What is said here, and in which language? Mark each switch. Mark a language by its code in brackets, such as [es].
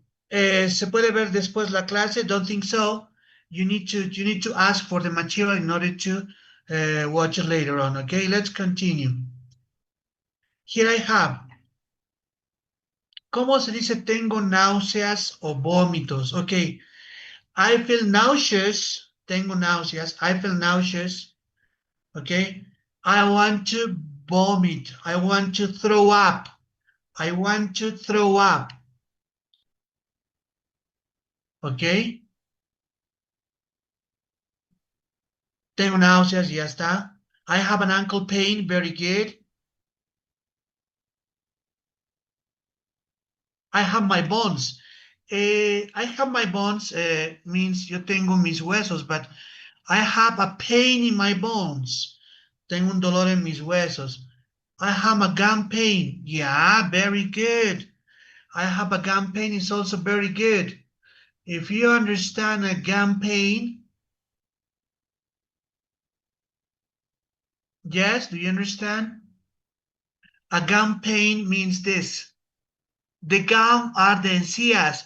[es] ¿Se puede ver después la clase? [en] Don't think so. You need to ask for the material in order to watch it later on, okay? Let's continue. Here I have. [es] ¿Cómo se dice tengo náuseas o vómitos? [en] Okay. I feel nauseous. [es] Tengo náuseas. [en] I feel nauseous. Okay. I want to vomit. I want to throw up. I want to throw up. Okay. [es] Tengo náuseas, ya está. [en] I have an ankle pain, very good. I have my bones. I have my bones means [es] yo tengo mis huesos, [en] but I have a pain in my bones. [es] Tengo un dolor en mis huesos. [en] I have a gum pain. Yeah, very good. I have a gum pain is also very good. If you understand a gum pain, yes, do you understand? A gum pain means this. The gum are the encías.